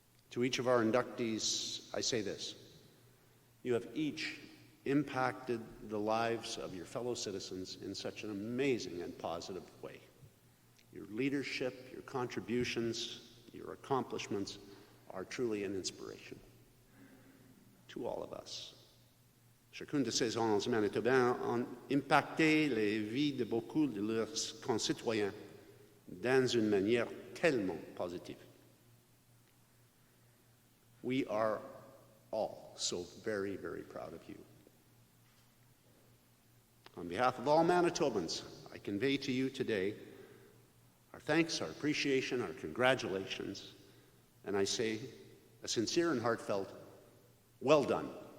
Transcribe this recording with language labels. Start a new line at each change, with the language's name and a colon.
English: To each of our inductees, I say this: you have each impacted the lives of your fellow citizens in such an amazing and positive way. Your leadership, your contributions, your accomplishments are truly an inspiration to all of us.
French: Chacune de ces 11 Manitobains ont impacté les vies de beaucoup de leurs concitoyens dans une manière tellement positive.
English: We are all so very, very proud of you. On behalf of all Manitobans, I convey to you today our thanks, our appreciation, our congratulations, and I say a sincere and heartfelt, well done.